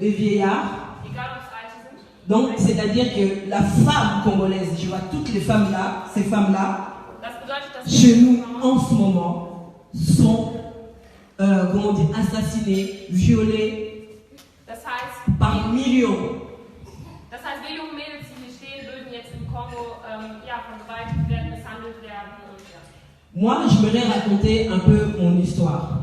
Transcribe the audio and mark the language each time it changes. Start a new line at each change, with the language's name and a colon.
French: des vieillards.
German: egal ob es Alte sind.
French: Donc, c'est-à-dire que la femme congolaise, je vois toutes les femmes là, ces femmes-là,
German: Das bedeutet, dass
French: chez nous, en ce moment, sont, assassinées, violées
German: das heißt,
French: par millions.
German: wir jungen Mädels, die hier stehen, würden jetzt im Kongo vergewaltigt werden, misshandelt werden. Und, ja.
French: Moi, je voudrais raconter un peu mon histoire.